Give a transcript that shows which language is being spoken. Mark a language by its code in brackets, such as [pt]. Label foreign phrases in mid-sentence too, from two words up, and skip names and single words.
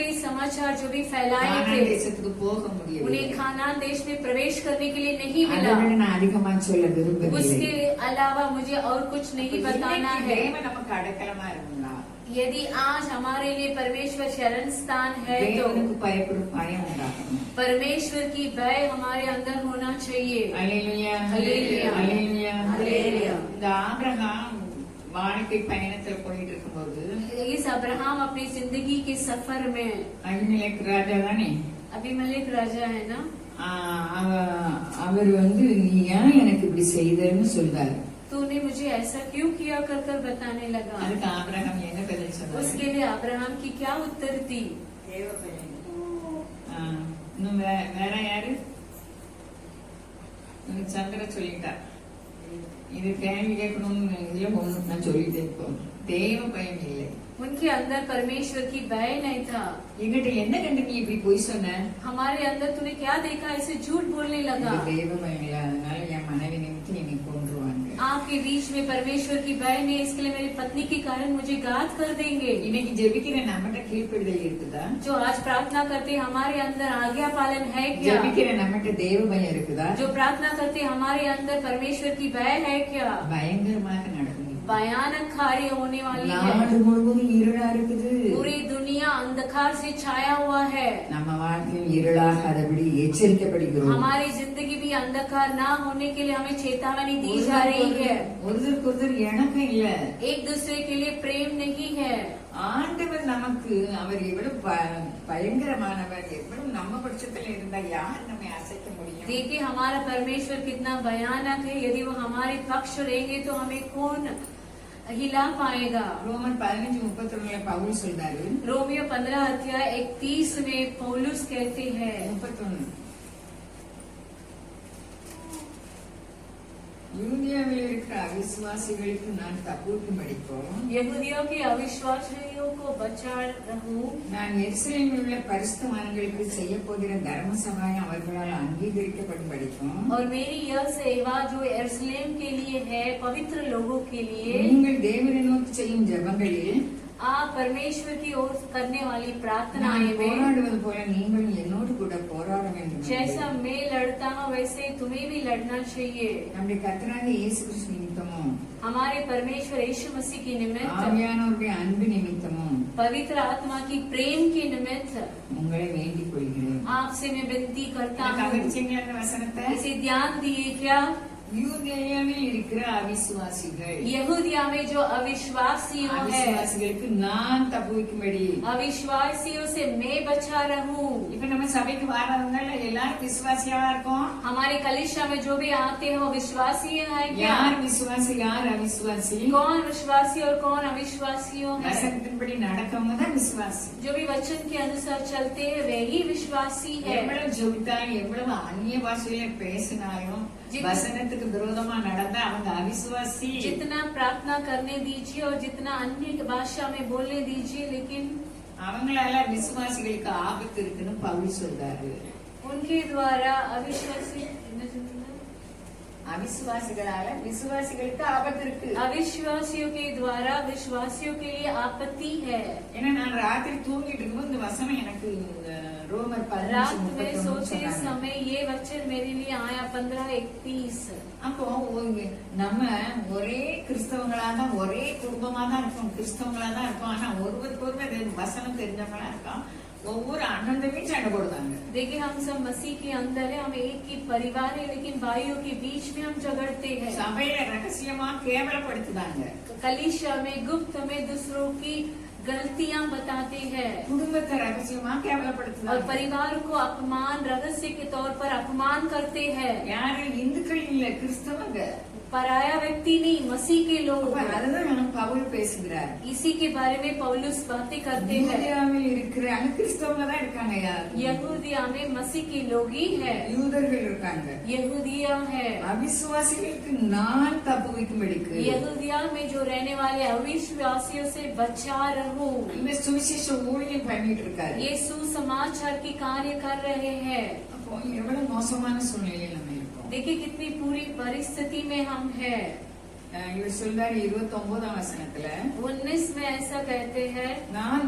[hi] समाचार जो भी फैलाए थे [ta] தேசத்துக்கு போக முடியவில்லை. [hi] उन्हें खानान देश में प्रवेश करने के लिए नहीं [ta] அதை [hi] मिला। [ta] விட நான் அதிகமா சொல்ல விரும்பவில்லை. [hi] उसके अलावा मुझे और कुछ नहीं बताना है। [ta] தேவன் நமக்கு அடைக்கலமா இருந்தா, [hi] यदि आज हमारे लिए परमेश्वर शरण स्थान है तो [ta] தேவனுக்கு பயப்படும் பயம் உண்டாகணும். [hi] परमेश्वर की भय हमारे अंदर होना चाहिए। [ta] அல்லேலூயா, அல்லேலூயா, அல்லேலூயா, அல்லேலூயா। இந்த ஆபிரகாம் வாழ்க்கை பயணத்துல போயிட்டு இருக்கும்போது [hi] इस अब्राहम अपनी जिंदगी के सफर में, [ta] அபிமெலேக் ராஜா தானே, [hi] अबीमेलेक राजा है ना, [ta] அவர் நீ ஏன் எனக்கு இப்படி செய்தன்னு சொல்றாரு. [hi] तूने मुझे ऐसा क्यों किया कर कर बताने लगा। [ta] அதுக்கு ஆபிரகாம் என்ன பதில் சொன்னாரு? [hi] उसके लिए अब्राहम की क्या उत्तर दी? [ta] இன்னும் வேற யாரு? சந்திர சொல்லிட்டா. இது கேள்வி கேட்கணும்னு இதுல ஒண்ணு நான் சொல்லிட்டேன். இப்போ தேவ பயம் இல்லை. [hi] उनके अंदर परमेश्वर की भय नहीं था। [ta] எங்கிட்ட என்ன கண்டு நீ இப்படி போய் சொன்ன? [hi] हमारे अंदर तूने क्या देखा ऐसे झूठ बोलने लगा? [ta] தேவ பயம் இல்லை, அதனால என் மனைவி நிமித்தி என்னை கொன்றுவாங்க. [hi] आपके बीच में परमेश्वर की भय नहीं, इसके लिए मेरी पत्नी के कारण मुझे घात कर देंगे। [ta] இன்னைக்கு ஜெபிக்கிற நம்மகிட்ட கீழ்ப்படிதல் இருக்குதா? [hi] जो आज प्रार्थना करते हमारे अंदर आज्ञा पालन है क्या? [ta] ஜெபிக்கிற நம்மகிட்ட தேவ பயம் இருக்குதா? [hi] जो प्रार्थना करते हमारे अंदर परमेश्वर की भय है क्या? [ta] பயங்கரமாக நடக்கும். [hi] भयानक कार्य होने वाली है। [ta] நாடு முழுவதும் இருளா இருக்குது. [hi] पूरी दुनिया अंधकार से छाया हुआ है। [ta] நம்ம வாழ்க்கையில் இருளாகாதபடி எச்சரிக்கப்படுகிறோம். [hi] हमारी जिंदगी भी अंधकार ना होने के लिए हमें चेतावनी दी जा रही है। [ta] ஒருத்தருக்கு ஒருத்தர் இணக்கம் இல்ல. [hi] एक दूसरे के लिए प्रेम नहीं है। [ta] ஆண்டவர் நமக்கு அவர் எவ்வளவு பயங்கரமானவர், எவ்வளவு நம்ம பட்சத்துல இருந்தா யார் நம்மை அசைக்க முடியும்? [hi] देखिए हमारा परमेश्वर कितना भयानक है। यदि वो हमारे पक्ष रहेंगे तो हमें कौन हिला पाएगा? [ta] ரோமர் 15:31 பவுல் சொல்றாரு. [hi] रोमियो 15:31 में पौलुस कहते हैं [ta] 31 யூதேயாவில் இருக்கிற அவிசுவாசிகளுக்கு நான் தப்புவிக்கும்படிக்கும், [hi] यहूदियों के अविश्वासियों को बचा रहूं, [ta] நான் எருசலேமில் உள்ள பரிசுத்தவான்களுக்கு செய்ய போகிற தர்ம சகாயம் அவர்களால் அங்கீகரிக்கப்படும்படிக்கும், [hi] और मेरी यह सेवा जो यरूशलेम के लिए है पवित्र लोगों के लिए, [ta] நீங்கள் தேவனை நோக்கி செய்யும் ஜெபங்களில் [hi] आप परमेश्वर की ओर करने वाली [ta] நான் [hi] प्रार्थनाएं में [ta] போராடுவது போல நீங்கள் என்னோடு கூட போராட வேண்டும். [hi] जैसा मैं लड़ता हूँ वैसे तुम्हें भी लड़ना चाहिए। [ta] நம்முடைய கர்த்தராகிய இயேசு கிறிஸ்து நிமித்தமும், [hi] हमारे परमेश्वर यीशु मसीह की निमित्त, [ta] ஆவியானவருடைய அன்பு நிமித்தமும் [hi] पवित्र आत्मा की प्रेम के निमित्त [ta] உங்களை வேண்டிக் கொள்கிறேன். [hi] आपसे मैं विनती करता हूँ। [ta] கவனிச்சீங்களா இந்த வசனத்தை? [hi] इसे ध्यान दिए क्या? [ta] யூதேயாவில் இருக்கிற அவிசுவாசிகள், [hi] यहूदिया में जो अविश्वासियों है, [ta] அவிசுவாசிகளுக்கு நான் தப்புவிக்கும்படி, [hi] अविश्वासियों से मैं बचा रहूं। [ta] இப்ப நம்ம சபைக்கு வரவங்க எல்லாரும் விசுவாசியா இருக்கோம். [hi] हमारे कलीसिया में जो भी आते हैं वो विश्वासी है क्या? [ta] யார் விசுவாசி யார் அவிசுவாசி? [hi] कौन विश्वासी और कौन अविश्वासियों है? [ta] வசனத்தின்படி நடக்கவங்க தான் விசுவாசி. [hi] जो भी वचन के अनुसार चलते हैं वही विश्वासी है। [ta] எவ்வளவு ஜெபித்தாலும் எவ்வளவு அந்நிய பாஷையில பேசினாலும் வசனத்துக்கு விரோதமா நடந்தா அவங்க அவிசுவாசி. [hi] जितना प्रार्थना करने दीजिए और जितना अन्य भाषा में बोलने दीजिए, लेकिन [ta] அவங்களால விசுவாசிகளுக்கு ஆபத்து இருக்குன்னு பவுல் சொல்றாரு. [hi] उनके द्वारा अविश्वासी [ta] அவிசுவாசிகளால விசுவாசிகளுக்கு ஆபத்து இருக்கு. [hi] अविश्वासियों के द्वारा विश्वासियों के लिए आपत्ति है। [ta] ஏன்னா நான் ராத்திரி தூங்கிட்டு இருக்கும்போது இந்த வசனம் எனக்கு ரோமர் [hi] रात में 15:31 सोते [ta] சொன்னாங்க. [hi] समय ये वचन मेरे लिए आया 15:31। [ta] அப்போ நம்ம ஒரே கிறிஸ்தவங்களா தான், ஒரே குடும்பமா தான் இருக்கோம், கிறிஸ்தவங்களா தான் இருக்கோம். ஆனா ஒருவருக்கு ஒருவர் வசனம் தெரிஞ்சவங்களா இருக்கோம். ஒவ்வொரு அண்ணன் தம்பி சண்டை போடுவாங்க. [hi] देखिए हम सब मसीह के अंदर है, हम एक ही परिवार है, लेकिन भाइयों के बीच में हम झगड़ते हैं। [ta] சபையில ரகசியமா கேவலப்படுத்துதாங்க. [hi] कलीसिया में गुप्त में दूसरों की गलतियां बताते हैं [ta] குடும்பத்தை ரகசியமா [hi] और [ta] கேவலப்படுத்துதாங்க. [hi] परिवार को अपमान रहस्य के तौर पर अपमान करते हैं। [ta] யாரு? இந்துக்கள் இல்ல, கிறிஸ்தவங்க. [hi] पराया व्यक्ति नहीं, मसीह के लोग। [ta] அதுதான் பவுல் பேசுகிறார். [hi] इसी के बारे में पौलुस बातें करते हैं। [ta] யூதேயாவில் இருக்கிற அங்க கிறிஸ்தவங்க தான் இருக்காங்க. யார்? [hi] यहूदिया में मसीह के लोग ही है, [ta] யூதர்கள் இருக்காங்க. [hi] यहूदिया है। [ta] அவிசுவாசிகளுக்கு நான் தப்புவிக்கும்படிக்கு [hi] यहूदिया में जो रहने वाले अविश्वासियों से बचा रहूं। [ta] இந்த சுவிசேஷ ஊழியம் பண்ணிட்டு இருக்காரு. [hi] ये सुसमाचार की कार्य कर रहे हैं। [ta] அப்போ எவ்வளவு மோசமான சூழ்நிலையில நம்ம இருக்கோம். [hi] देखिए कितनी पूरी परिस्थिति में हम है। [ta] இவர் சொல்றாரு 29ஆம் வசனத்துல, [hi] 19 में ऐसा कहते हैं,